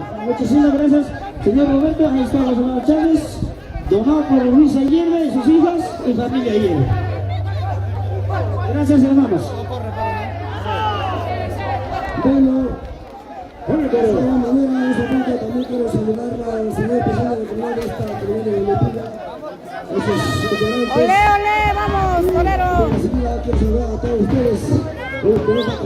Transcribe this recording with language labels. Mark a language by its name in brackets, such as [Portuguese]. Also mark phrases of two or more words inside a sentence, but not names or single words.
[Spanish] Muchísimas gracias, señor Roberto. Ahí están los hermanos Chávez, donado por Luis Aguirre y sus hijos y familia Aguirre. Gracias, hermanos. Bueno, de esta manera, en esta punta también quiero saludar al señor presidente de la de esta comunidad de Molletiña. ¡Ole, ole! ¡Vamos, torero! Enseguida quiero saludar a todos ustedes.